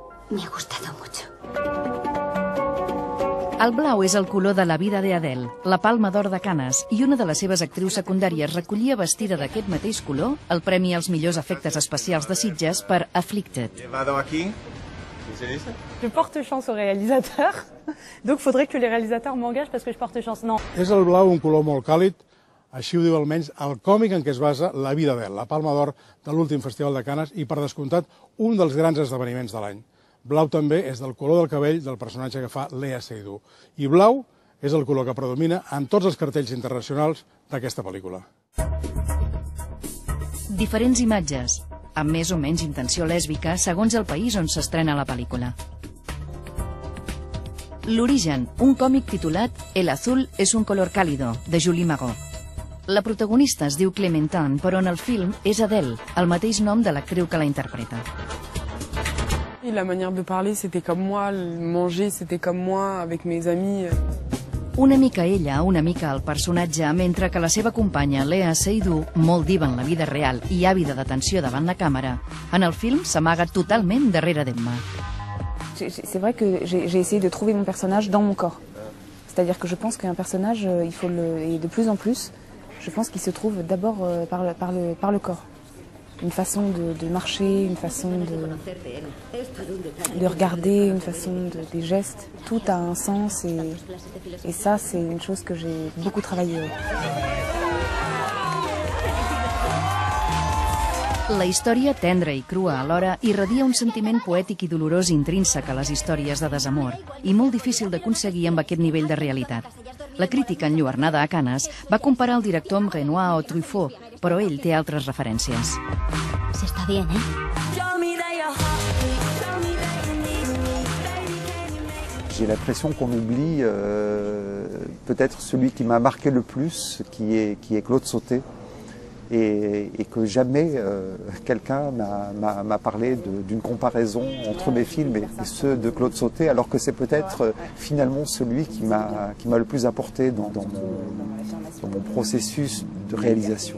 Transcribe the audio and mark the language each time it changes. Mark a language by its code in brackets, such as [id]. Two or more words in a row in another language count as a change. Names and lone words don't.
[es] Me ha gustado mucho. [ca] El blau és el color de la vida d'Adele, la Palma d'Or de Canes, i una de les seves actrius secundàries recollia vestida d'aquest mateix color el premi als millors efectes especials de Sitges per Afflicted. [fr] Je porte chance au réalisateur, donc faudrait que les réalisateurs m'engagent parce que je porte chance. Non. [ca] És el blau un color molt càlid, així ho diu almenys el còmic en què es basa la vida d'Adele, la Palma d'Or de l'últim Festival de Canes i, per descomptat, un dels grans esdeveniments de l'any. Blau també és del color del cabell del personatge que fa Léa Seydoux. I blau és el color que predomina en tots els cartells internacionals d'aquesta pel·lícula. Diferents imatges, amb més o menys intenció lèsbica, segons el país on s'estrena la pel·lícula. L'origen, un còmic titulat El azul es un color cálido, de Julie Marot. La protagonista es diu Clementine, però en el film és Adele, el mateix nom de l'actriu que la interpreta. [fr] La manière de parler, c'était comme moi, manger, c'était comme moi, avec mes amis. [ca] Una mica ella, una mica el personatge, mentre que la seva companya, Léa Seydoux, molt diva en la vida real i àvida d'atenció davant la càmera, en el film s'amaga totalment darrere d'Emma. [fr] C'est vrai que j'ai essayé de trouver mon personnage dans mon corps. C'est-à-dire que je pense qu'un personnage, et de plus en plus, je pense qu'il se trouve d'abord par le corps. Une façon de marcher, une façon de regarder, une façon des gestes. Tout a un sens et ça, c'est une chose que j'ai beaucoup travaillé. [ca] La història, tendra i crua alhora, irradia un sentiment poètic i dolorós intrínsec a les històries de desamor i molt difícil d'aconseguir amb aquest nivell de realitat. La crítica enlluernada a Canes va comparar el director amb Renoir o Truffaut, però ell té altres referències. [es] Se está bien, ¿eh? [fr] J'ai l'impression qu'on oublie peut-être celui qui m'a marqué le plus, qui est Claude Sauté, et que jamais quelqu'un m'a parlé d'une comparaison entre mes films et ceux de Claude Sauté, alors que c'est peut-être finalement celui qui m'a le plus apporté dans mon processus de réalisation.